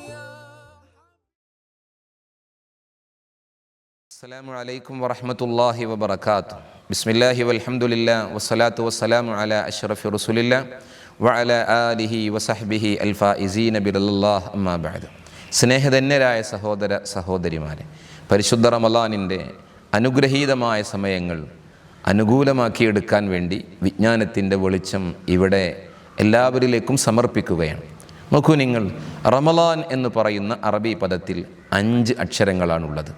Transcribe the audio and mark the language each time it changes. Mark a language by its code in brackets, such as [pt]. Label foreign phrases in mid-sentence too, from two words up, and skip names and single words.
[ar] السلام عليكم ورحمة الله وبركاته. بسم الله والحمد لله والصلاة والسلام على أشرف رسول الله وعلى آله وصحبه الفائزين برضا الله أما بعد. [ml] സ്നേഹധന്യരായ സഹോദര സഹോദരിമാരെ, പരിശുദ്ധ റമളാനിൻ്റെ അനുഗ്രഹീതമായ സമയങ്ങൾ അനുകൂലമാക്കിയെടുക്കാൻ വേണ്ടി വിജ്ഞാനത്തിൻ്റെ വെളിച്ചം ഇവിടെ എല്ലാവരിലേക്കും സമർപ്പിക്കുകയാണ്. നോക്കൂ നിങ്ങൾ, റമളാൻ എന്ന് പറയുന്ന അറബി പദത്തിൽ 5 അക്ഷരങ്ങളാണുള്ളത്.